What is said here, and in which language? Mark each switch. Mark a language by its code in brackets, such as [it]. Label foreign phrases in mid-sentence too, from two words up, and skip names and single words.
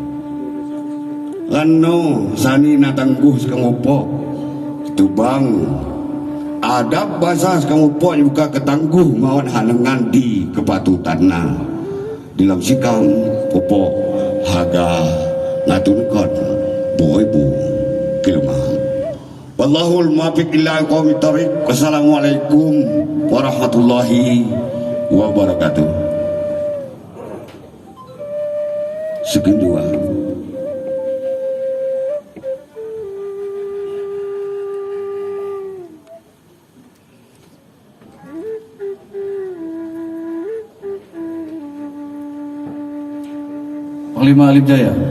[ljp] Lano sani natangguh sekangopo itu bang adab bahasa sekangopo juga ketangguh mawan hanengan di kepatutanna di dalam sikam popo haga ngatunkan boibu kilmah. [ar] والله الموفق إلى أقوم الطريق. والسلام عليكم ورحمة الله وبركاته. [id] Sekian dua. Panglima Alim Jaya.